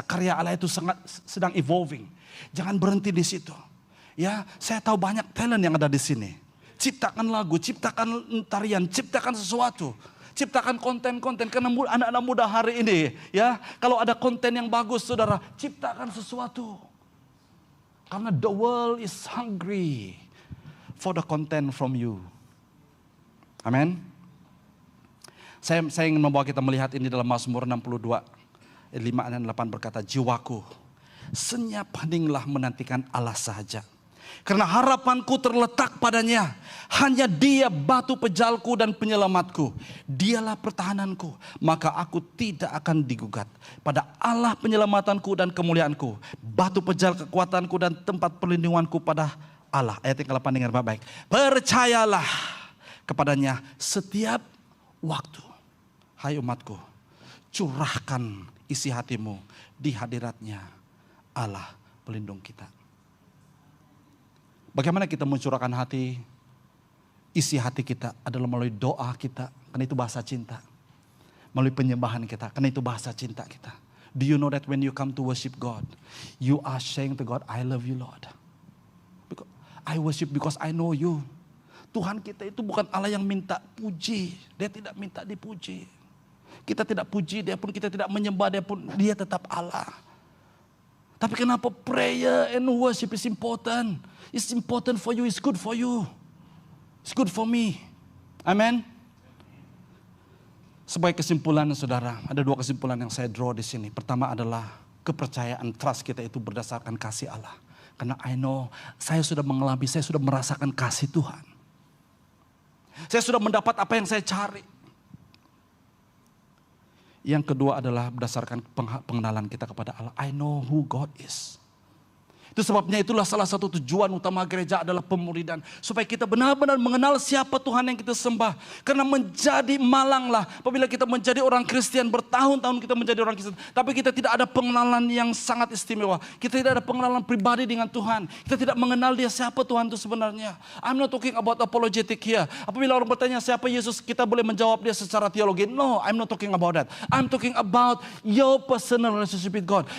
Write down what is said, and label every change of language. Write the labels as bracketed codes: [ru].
[id] Karya Allah itu sedang evolving. Jangan berhenti di situ. Ya, saya tahu banyak talent yang ada di sini. Ciptakan lagu, ciptakan tarian, ciptakan sesuatu. Ciptakan konten-konten, karena anak-anak muda hari ini, ya, kalau ada konten yang bagus, saudara, ciptakan sesuatu. Karena [en] the world is hungry for the content from you. [id] Amin. Saya ingin membawa kita melihat ini dalam Mazmur 62, 5 dan 8 berkata, jiwaku, senyap heninglah menantikan Allah saja. Karena harapanku terletak padanya. Hanya Dia batu pejalku dan penyelamatku. Dialah pertahananku. Maka aku tidak akan digugat. Pada Allah penyelamatanku dan kemuliaanku. Batu pejal kekuatanku dan tempat perlindunganku pada Allah. Ayat yang ke-8 dengar baik-baik. Percayalah kepadanya setiap waktu. Hai umatku, curahkan isi hatimu di hadiratnya Allah pelindung kita. Bagaimana kita mencurahkan hati, isi hati kita adalah melalui doa kita, karena itu bahasa cinta. Melalui penyembahan kita, karena itu bahasa cinta kita. [en] Do you know that when you come to worship God, you are saying to God, I love you Lord. Because I worship because I know you. [id] Tuhan kita itu bukan Allah yang minta puji, Dia tidak minta dipuji. Kita tidak puji Dia pun, kita tidak menyembah Dia pun, Dia tetap Allah. Tapi kenapa [en] prayer and worship is important? It's important for you, it's good for you. It's good for me. Amen. [id] Sebagai kesimpulan saudara, ada 2 kesimpulan yang saya draw di sini. Pertama adalah kepercayaan, trust kita itu berdasarkan kasih Allah. Karena [en] I know, [id] saya sudah mengalami, saya sudah merasakan kasih Tuhan. Saya sudah mendapat apa yang saya cari. Yang kedua adalah berdasarkan pengenalan kita kepada Allah. [en] I know who God is. [id] Itu sebabnya itulah salah satu tujuan utama gereja adalah pemuridan. Supaya kita benar-benar mengenal siapa Tuhan yang kita sembah. Karena menjadi malanglah apabila kita menjadi orang Kristen, bertahun-tahun kita menjadi orang Kristen. Tapi kita tidak ada pengenalan yang sangat istimewa. Kita tidak ada pengenalan pribadi dengan Tuhan. Kita tidak mengenal Dia siapa Tuhan itu sebenarnya. [en] I'm not talking about apologetic here. [id] Apabila orang bertanya siapa Yesus, kita boleh menjawab dia secara teologi. [en] No, I'm not talking about that. I'm talking about your personal relationship with God.